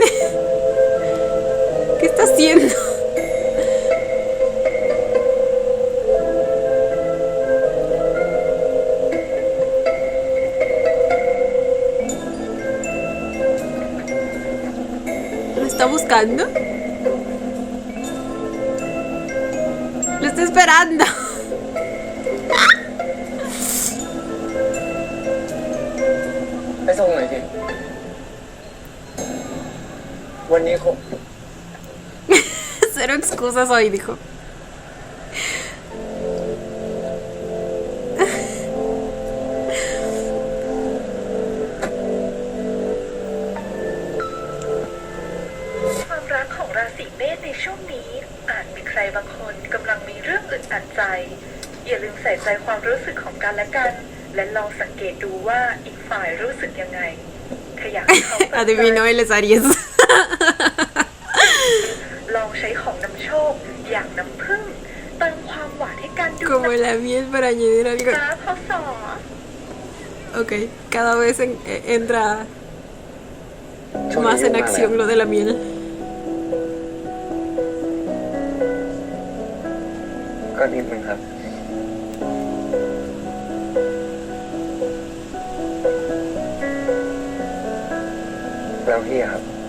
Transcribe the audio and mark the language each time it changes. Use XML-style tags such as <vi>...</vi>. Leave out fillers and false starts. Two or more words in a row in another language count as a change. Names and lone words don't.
<es>¿Qué está haciendo? ¿Lo está buscando? Lo está esperando.</es> <th>ไปส่งหน่อยสิวันนี้คง</th> <es>Cero excusas hoy, dijo.</es> <th>ความรักของราศีเมษในช่วงนี้อาจมีใครบางคนกำลังมีเรื่องอึดอัดใจ อย่าลืมใส่ใจความรู้สึกของกันและกัน และลองสังเกตดูว่าอีกฝ่ายรู้สึกยังไงถ้าอยากให้เขาเปิดใจ</th> <es>Adivinó él es Aries.</es> <th>ลองใช้ของนำโชคอย่างน้ำผึ้งเติมความหวานให้กันดู</th> <es>Como la miel para añadir algo.</es> <th>นะพศ</th> <es>Ok, cada vez entra</es> <th>ช่วง</th> <es>más</es> <th>นี้ยุ่</th> <es>en</es> <th>งมากเลย</th> <es>acción lo de la miel.</es> <th>ก็นิดนึงครับ แล้วพี่อะครับ</th>